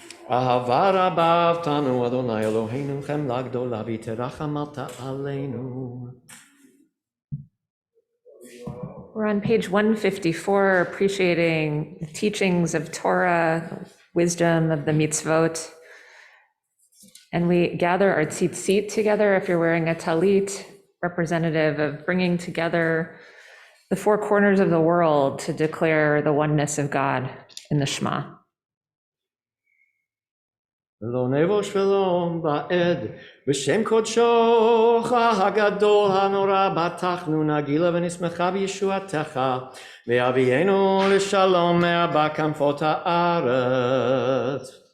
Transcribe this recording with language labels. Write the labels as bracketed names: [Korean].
[Hebrew] אהבה רבה אהבתנו אדוני אלוהינו, חמלה גדולה ותרחמת עלינו. [English] We're on page 154, appreciating the teachings of Torah, wisdom of the mitzvot. And we gather our tzitzit together, if you're wearing a talit, representative of bringing together the four corners of the world to declare the oneness of God in the Shema. [Hebrew] ולא נבוש ולא בעד, בשם קודשך הגדול הנורא בטחנו נגילה ונשמחה בישועתך, והביאנו לשלום מארבע כנפות הארץ.